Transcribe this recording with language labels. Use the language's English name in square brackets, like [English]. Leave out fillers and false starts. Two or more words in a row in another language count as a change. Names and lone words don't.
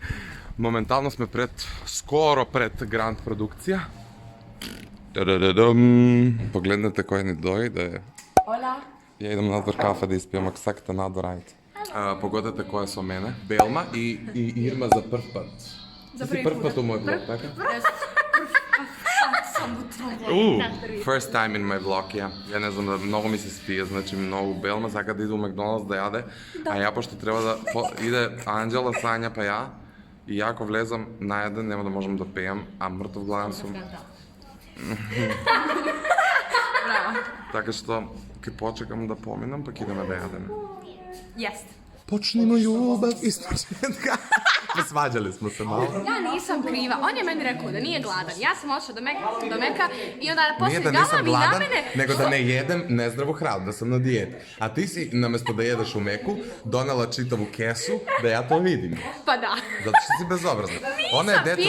[Macedonian] Моментално сме скоро пред Гранд продукција. Погледнете кој ни дојде. Ола. Ја идам надвор кафе да испијам, ако сакате надвор, ајде. Погодете кој е со мене. Белма и Ирма за прв пат. За прв пат у мој влог, така? [English] First time in my vlog, [Macedonian] ја. Ја не знам, многу ми се спие, значи многу. Белма сака да иде у Макдоналдс да јаде, а ја пошто треба да иде Анџела, Сања па ја. И ја ако влезам наједен, нема да можам да пејам, а мртов гладен сум. Така што ќе почекам да поминам, пак идеме да јадеме. Јест. Почни на љубав и сметка. [Serbian] Svađali smo se malo. Ja nisam kriva, on je meni rekao da nije gladan. Ja sam otišla do Meka i onda Nije poslije da nisam galami na gladan, mene. nego da ne jedem nezdravu hranu, da sam na dijeti. A ti si, namjesto da jedeš u Meku, donela čitavu kesu da ja to vidim. Pa da. Zato što si bezobrazna. Ona je dete u